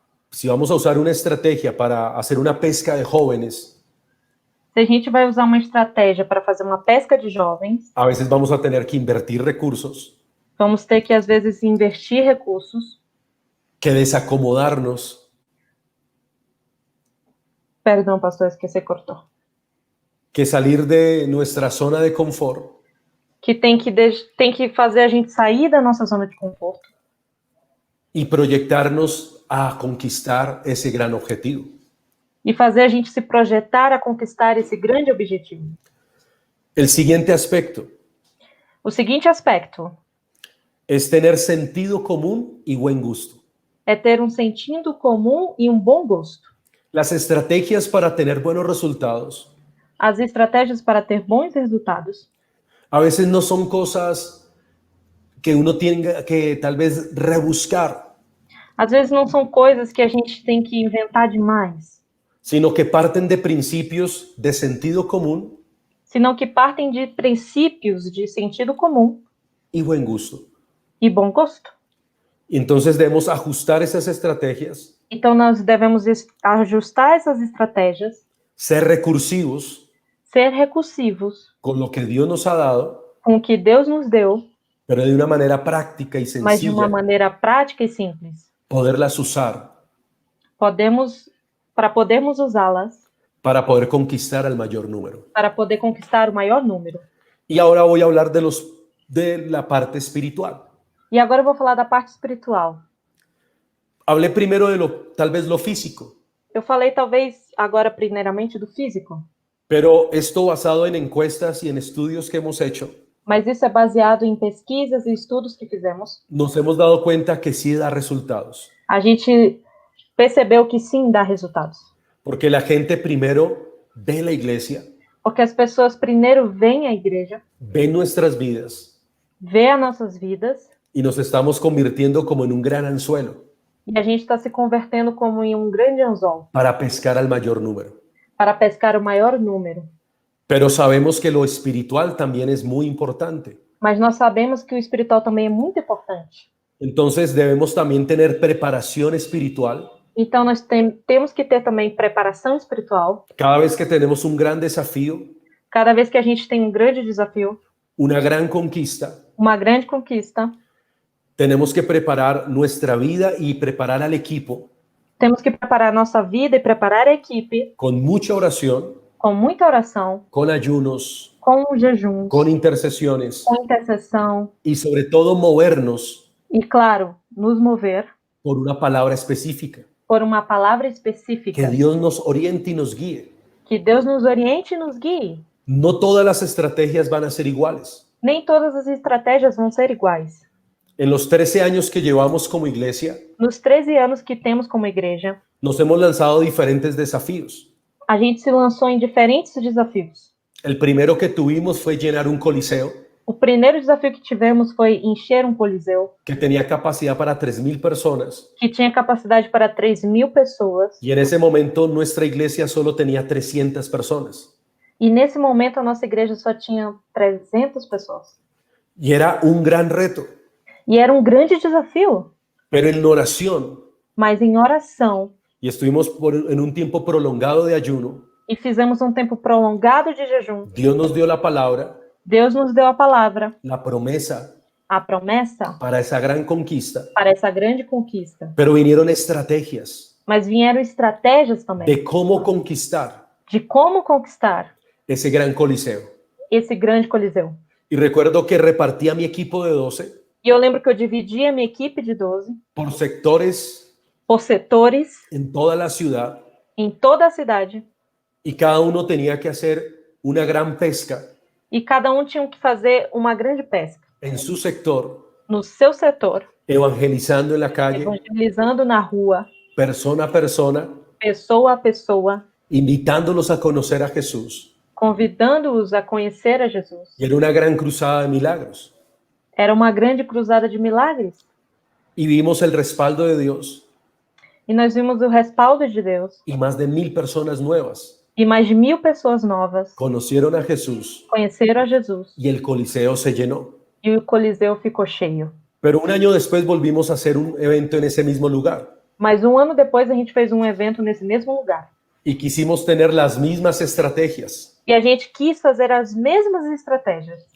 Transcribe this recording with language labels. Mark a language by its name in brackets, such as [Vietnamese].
[Spanish] Si vamos a usar una estrategia para hacer una pesca de jóvenes, [Portuguese] Se a gente vai usar uma estratégia para fazer uma pesca de jovens, [Spanish] a veces vamos a tener que invertir recursos, [Portuguese] vamos ter que, às vezes, investir recursos. [Spanish] que desacomodarnos, [Portuguese] Perdão, pastor, esqueci, cortou. [Spanish] que salir de nuestra zona de confort [Portuguese] Que tem que fazer a gente sair da nossa zona de conforto [Spanish] y proyectarnos a conquistar ese gran objetivo. [Portuguese] e fazer a gente se projetar a conquistar esse grande objetivo. [Spanish] El siguiente aspecto [Portuguese] O seguinte aspecto [Spanish] es tener sentido común y buen gusto. [Portuguese] é ter um sentido comum e um bom gosto. [Spanish] Las estrategias para tener buenos resultados [Portuguese] As estratégias para ter bons resultados [Spanish] a veces no son cosas que uno tenga que tal vez rebuscar, [Portuguese] às vezes não são coisas que a gente tem que inventar demais, [Spanish] sino que parten de principios de sentido común [Portuguese] senão que partem de princípios de sentido comum [Spanish] y buen gusto. [Portuguese] e bom gosto. [Spanish] Y entonces debemos ajustar esas estrategias, [Portuguese] Então, nós devemos ajustar essas estratégias, [Spanish] ser recursivos [Portuguese] ser recursivos [Spanish] con lo que Dios nos ha dado, [Portuguese] com o que Deus nos deu, [Spanish] pero de una manera práctica y [Portuguese] mas de uma [Spanish] sencilla, [Portuguese] maneira prática e simples. [Spanish] poderlas usar [Portuguese] Para podermos usá-las, [Spanish] para poder conquistar al mayor número. [Portuguese] para poder conquistar o maior número. [Spanish] Y ahora voy a hablar de la parte espiritual. [Portuguese] E agora eu vou falar da parte espiritual. [Spanish] Hablé primero de tal vez lo físico, [Portuguese] Eu falei talvez agora primeiramente do físico, [Spanish] pero esto basado en encuestas y en estudios que hemos hecho, [Portuguese] mas isso é baseado em pesquisas e estudos que fizemos. [Spanish] nos hemos dado cuenta que sí da resultados, [Portuguese] A gente percebeu que sim dá resultados. [Spanish] porque la gente primero ve la iglesia, [Portuguese] Porque as pessoas primeiro veem a igreja, [Spanish] ve nuestras vidas [Portuguese] vê as nossas vidas, [Spanish] y nos estamos convirtiendo como en un gran anzuelo [Portuguese] e a gente está se convertendo como em um grande anzol [Spanish] para pescar al mayor número. [Portuguese] para pescar o maior número. [Spanish] Pero sabemos que lo espiritual también es muy importante. [Portuguese] Mas nós sabemos que o espiritual também é muito importante. [Spanish] Entonces debemos también tener preparación espiritual. [Portuguese] Então nós temos que ter também preparação espiritual. [Spanish] Cada vez que tenemos un gran desafío, [Portuguese] Cada vez que a gente tem um grande desafio, [Spanish] una gran conquista, [Portuguese] uma grande conquista, [Spanish] tenemos que preparar nuestra vida y preparar al equipo [Portuguese] temos que preparar a nossa vida e preparar a equipe [Spanish] con mucha oración, [Portuguese] com muita oração, [Spanish] con ayunos, [Portuguese] com jejuns, [Spanish] con intercesiones [Portuguese] com intercessão [Spanish] y sobre todo movernos [Portuguese] e, claro, nos mover [Spanish] por una palabra específica. [Portuguese] por uma palavra específica. [Spanish] Que Dios nos oriente y nos guíe. [Portuguese] Que Deus nos oriente e nos guie. [Spanish] No todas las estrategias van a ser iguales. [Portuguese] Nem todas as estratégias vão ser iguais. [Spanish] En los 13 años que llevamos como iglesia, [Portuguese] Nos 13 anos que temos como igreja, [Spanish] nos hemos lanzado diferentes desafíos. [Portuguese] a gente se lançou em diferentes desafios. [Spanish] El primero que tuvimos fue llenar un coliseo [Portuguese] O primeiro desafio que tivemos foi encher um coliseu [Spanish] que tenía capacidad para 3,000 personas. [Portuguese] que tinha capacidade para 3.000 pessoas. [Spanish] Y en ese momento nuestra iglesia solo tenía 300 personas. [Portuguese] E nesse momento a nossa igreja só tinha 300 pessoas. [Spanish] Y era un gran reto. [Portuguese] E era um grande desafio. [Spanish] Pero en oración, [Portuguese] Mas em oração, [Spanish] y estuvimos en un tiempo prolongado de ayuno, [Portuguese] e fizemos um tempo prolongado de jejum, [Spanish] Dios nos dio la palabra, [Portuguese] Deus nos deu a palavra, [Spanish] la promesa [Portuguese] a promessa [Spanish] para esa gran conquista. [Portuguese] para essa grande conquista. [Spanish] Pero vinieron estrategias [Portuguese] Mas vieram estratégias também [Spanish] de cómo conquistar [Portuguese] de como conquistar [Spanish] esse gran coliseo. [Portuguese] esse grande coliseu. [Spanish] Y recuerdo que repartía mi equipo de 12 [Portuguese] E eu lembro que eu dividia a minha equipe de 12 [Spanish] por sectores [Portuguese] por setores [Spanish] en toda la ciudad [Portuguese] em toda a cidade. [Spanish] y cada uno tenía que hacer una gran pesca [Portuguese] E cada um tinha que fazer uma grande pesca [Spanish] en su sector, [Portuguese] no seu setor, [Spanish] evangelizando en la calle, [Portuguese] evangelizando na rua, [Spanish] persona a persona, [Portuguese] pessoa a pessoa, [Spanish] invitándolos a conocer a Jesús. [Portuguese] convidando-os a conhecer a Jesus. [Spanish] Y era una gran cruzada de milagros. [Portuguese] Era uma grande cruzada de milagres. [Spanish] Y vimos el respaldo de Dios [Portuguese] E nós vimos o respaldo de Deus. [Spanish] y más de 1,000 personas nuevas [Portuguese] E mais de 1.000 pessoas novas [Spanish] conocieron a Jesús [Portuguese] conheceram a Jesus. [Spanish] y el coliseo se llenó. [Portuguese] E o coliseu ficou cheio. [Spanish] Pero un año después volvimos a hacer un evento en ese mismo lugar [Portuguese] Mas um ano depois a gente fez um evento nesse mesmo lugar. [Spanish] y quisimos tener las mismas estrategias [Portuguese] E a gente quis fazer as mesmas estratégias.